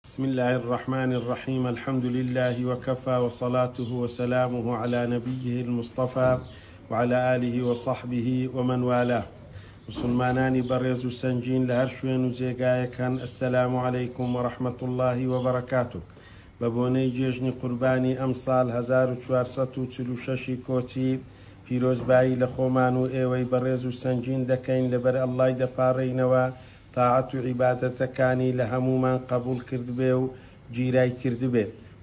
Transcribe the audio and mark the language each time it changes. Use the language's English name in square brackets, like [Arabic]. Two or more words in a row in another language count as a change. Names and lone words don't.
[Arabic] بسم الله الرحمن الرحيم. الحمد لله وكفى، وصلاته وسلامه على نبيه المصطفى وعلى آله وصحبه ومن والاه. [Central Kurdish] مسلمانانی بەڕێز و سەنگین لە هەر شوێن و جێگایەکان، [Arabic] السلام عليكم ورحمة الله وبركاته. [Central Kurdish] بە بۆنەی جێژنی قوربانی ئەم ساڵ 1446 کۆچی پیرۆزبایی لە خۆمان و ئێوەی بەڕێز و سەنگین دەکەین لەبەر ئەڵڵای دەپاڕێینەوە تاعەت و عیبادەتەکانی لە هەمومان قبول کردبێ و گیرای کردبێ و